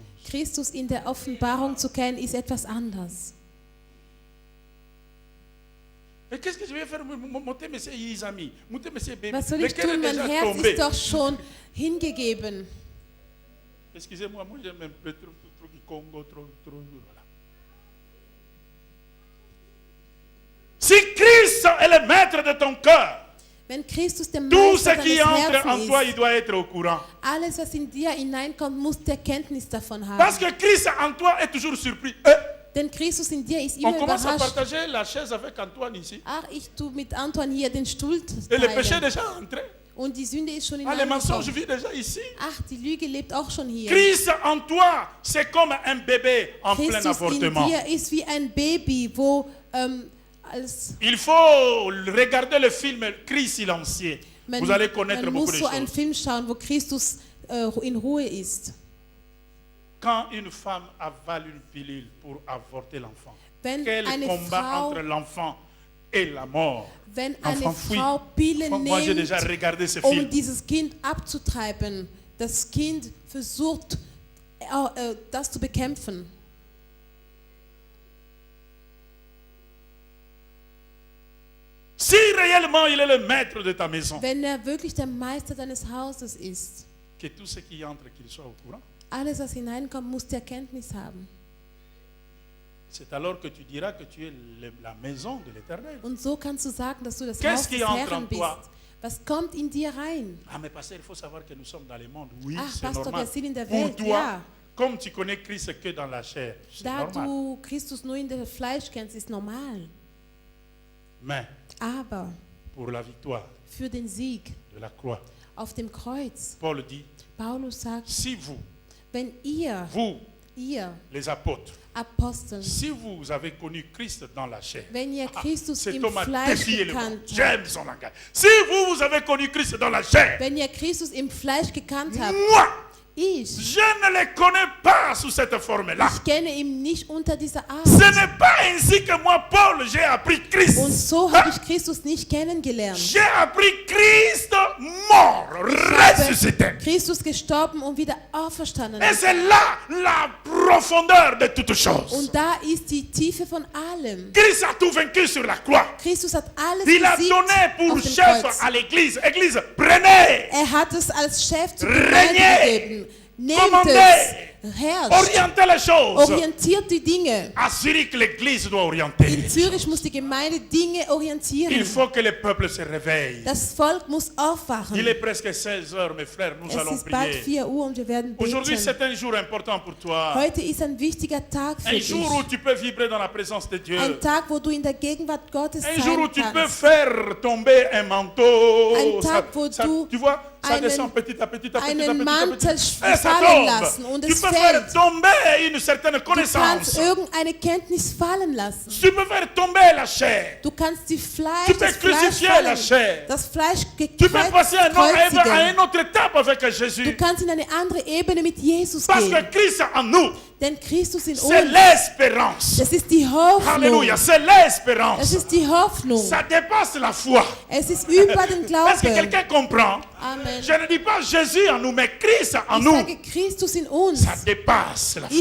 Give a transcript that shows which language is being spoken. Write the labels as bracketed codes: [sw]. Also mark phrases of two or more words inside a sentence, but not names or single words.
[de] Christus in der Offenbarung zu kennen, ist etwas anders. [fr] Et qu'est-ce que je vais faire? Monter monsieur Isami, monter monsieur Baby. [de] Was soll ich [fr] Lequel est [de] tun? Mein [fr] déjà [de] Herz [fr] tombé? [de] ist doch schon hingegeben. [fr] Excusez-moi, moi j'aime un peu trop du Congo, trop. Voilà. Si Christ est le maître de ton cœur, [de] Wenn Christus der [fr] tout ce [de] Meister [fr] qui [de] deines [fr] entre en [de] Herzens [fr] toi, il [de] ist, [fr] doit être au courant. [de] alles, was in dir hineinkommt, muss der Kenntnis davon [fr] Parce [de] haben. [fr] que Christ en toi est toujours surpris. [de] Denn Christus in dir ist [fr] On [de] immer [fr] commence à [de] überrascht. [fr] partager la chaise avec Antoine ici. [de] Ach, ich tue mit Antoine hier den Stuhl [fr] Et le péché est [de] teilen. [fr] déjà entré. [de] Und die Sünde ist schon [fr] Ah, les mensonges [de] hineingekommen. [fr] vivent déjà ici. [de] Ach, die Lüge lebt auch schon hier. [fr] Christ en toi, c'est comme un bébé en plein [de] Christus in [fr] avortement. [de] dir ist wie ein Baby, wo als [fr] Il faut regarder le film Christ silencieux. [de] man, [fr] Vous allez connaître [de] man [fr] beaucoup [de] muss [fr] de [de] so einen [fr] choses. [de] Film schauen, wo Christus in Ruhe ist. [fr] Quand une femme avale une pilule pour avorter l'enfant, [de] Wenn [fr] quel [de] eine [fr] combat [de] Frau, [fr] entre l'enfant et la mort. [de] wenn eine [fr] L'enfant fuit. [de] Frau Pillen [fr] Moi, j'ai déjà [de] nimmt, [fr] regardé ce film. [de] um dieses Kind abzutreiben, das Kind versucht, das zu bekämpfen. [fr] Si réellement il est le maître de ta maison, [de] Wenn er wirklich der Meister deines Hauses ist, [fr] que tout ce qui entre, qu'il soit au courant. [de] alles, was hineinkommt, muss die Erkenntnis haben. [fr] C'est alors que tu diras que tu es la maison de l'Éternel. [de] Und so kannst du sagen, dass du das [fr] Qu'est-ce [de] Haus [fr] qui [de] des [fr] entre en [de] Herrn bist. [fr] toi? [de] Was kommt in dir rein? [fr] Ah mais pasteur, il faut savoir que nous sommes dans le monde. Oui, [de] Ach, [fr] c'est [de] Pastor, [fr] normal. [de] wir sind in der [fr] Pour [de] Welt, [fr] toi, [de] ja. [fr] comme tu connais Christ que dans la chair, c'est [de] Da [fr] normal. [de] du Christus nur in der Fleisch kennst, ist normal. [fr] Mais [de] Aber [fr] pour la victoire [de] für den Sieg [fr] de la croix, [de] auf dem Kreuz, [fr] Paul dit, [de] Paulus sagt, [fr] si vous, [de] wenn ihr, [fr] les apôtres, [de] Apostel, [fr] si vous avez connu Christ dans la chair, [de] wenn ihr Christus [fr] cet [de] im [fr] homme a [de] Fleisch [fr] défié le monde. [de] gekannt habt, [fr] J'aime son langage. Si vous avez connu Christ dans la chair, [de] wenn ihr Christus im Fleisch gekannt habt, [fr] moi, [de] ich [fr] je ne le connais pas sous cette forme-là. [de] kenne ihn nicht unter dieser [fr] Ce [de] Art. [fr] n'est pas ainsi que moi, Paul, j'ai appris Christ. [de] Und so habe ich Christus nicht kennengelernt. [fr] J'ai appris Christ mort, ressuscité. [de] Christus gestorben und wieder auferstanden. [fr] Et c'est là la profondeur de toutes choses. [de] Und da ist die Tiefe von allem. [fr] Christ a tout vaincu sur la croix. [de] Christus hat alles [fr] Il a [de] besiegt [fr] donné pour [de] auf dem [fr] chef [de] Kreuz. [fr] à l'église. Église, prenez, [de] Er hat es als Chef zur [fr] Regnez. [de] Gemeinde gegeben. Nehmt [fr] Commandez. [de] es, herrscht, [fr] orientez les choses. [de] orientiert die Dinge. [fr] À Zurich, l'église doit orienter. [de] In Zürich muss die Gemeinde Dinge [fr] Il [de] orientieren. [fr] faut que le peuple se réveille. [de] Das Volk muss aufwachen. [fr] Il est presque 16 heures, mes frères, nous [de] Es [fr] allons [de] ist bald [fr] prier. [de] 4 Uhr und wir werden [fr] Aujourd'hui, [de] beten. [fr] c'est un jour important pour toi. [de] Heute ist ein wichtiger Tag für [fr] Un [de] dich. [fr] jour où tu peux vibrer dans la présence de Dieu. [de] Ein Tag, wo du in der Gegenwart Gottes [fr] Un jour où [de] sein [fr] tu peux [de] kannst. [fr] faire tomber un manteau. [de] Ein Tag, wo du [fr] tu vois, ça [de] einen- [fr] descend petit à petit à petit à petit. [de] einen [fr] à [de] Mantel [fr] petit. Et ça [de] fallen [fr] tombe. [de] lassen und [fr] Tu [de] es [fr] peux faire [de] fällt. [fr] tomber une certaine [de] Du [fr] connaissance. [de] kannst irgendeine Kenntnis fallen lassen. [fr] Tu peux faire tomber la chair. [de] Du kannst die Fleisch, [fr] Tu peux [de] das Fleisch [fr] crucifier la [de] fallen, [fr] chair. [de] das Fleisch [fr] Tu peux passer à [de] kreuzigen. [fr] une autre étape avec [de] Du [fr] Jésus. [de] kannst in eine andere Ebene mit Jesus [fr] Parce [de] gehen. [fr] que Christ en nous, [de] Denn Christus in [fr] c'est [de] uns, [fr] l'espérance. [de] das ist die Hoffnung. [fr] Alléluia, c'est [de] Es [fr] l'espérance. [de] ist die Hoffnung. [fr] Ça dépasse la foi. [de] Es ist über den [fr] Est-ce que [de] Glauben. [fr] quelqu'un comprend? Amen. Je ne dis pas Jésus en nous, mais Christ en [de] Ich [fr] nous. [de] sage, Christus in uns [fr] Ça dépasse la